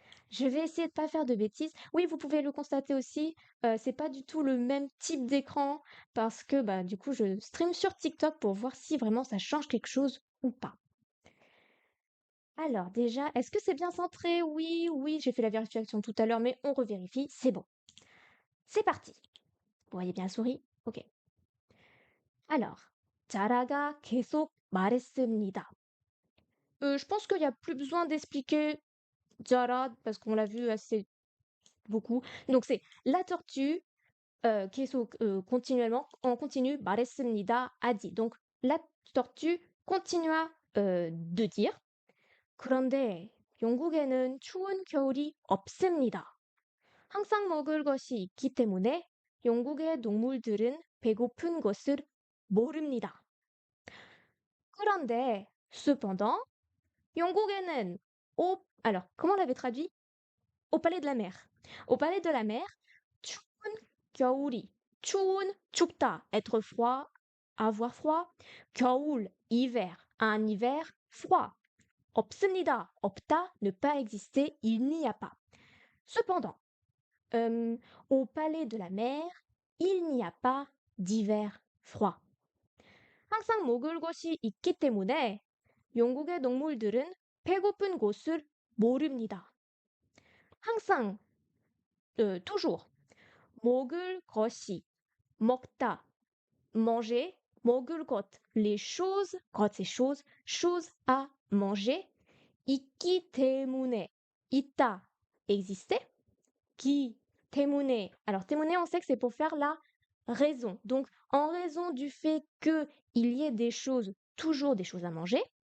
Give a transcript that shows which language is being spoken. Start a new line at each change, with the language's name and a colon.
French: Je vais essayer de pas faire de bêtises. Oui, vous pouvez le constater aussi, c'est pas du tout le même type d'écran parce que bah du coup je stream sur TikTok pour voir si vraiment ça change quelque chose ou pas. Alors déjà, est-ce que c'est bien centré? Oui, oui, j'ai fait la vérification tout à l'heure, mais on revérifie, c'est bon. C'est parti. Vous voyez bien la souris? Ok.
Korean: Alors, 자라가 계속 말했습니다.
French: Je pense qu'il n'y a plus besoin d'expliquer Jara parce qu'on l'a vu assez beaucoup. Donc c'est la tortue
Korean: 계속
French: continuellement en continu
Korean: 말했습니다
French: a dit. Donc la tortue continua de dire
Korean: 그런데 영국에는 추운 겨울이 없습니다. 항상 먹을 것이 있기 때문에 영국의 동물들은 배고픈 것을 모릅니다.
French: 그런데 cependant 영국에는 alors comment on l'avait traduit? Au palais de la mer. Au palais de la mer,
Korean: 추운 겨울이.
French: 추운, 춥다, être froid, avoir froid. 겨울, hiver, un hiver froid. 없습니다, 없다, ne pas exister, il n'y a pas. Cependant, au palais de la mer, il n'y a pas d'hiver froid.
Korean: 항상 먹을 것이 있기 때문에 영국의 동물들은 배고픈 곳을 모릅니다.
French: 항상, toujours.
Korean: 먹을 것이,
French: 먹다, manger, 먹을 것, les choses, 것 c'est chose, chose à manger,
Korean: 있기 때문에,
French: 있다, exister, qui, 때문에, alors 때문에 on sait que c'est pour faire la raison, donc en raison du fait que il y ait des choses, toujours des choses à manger,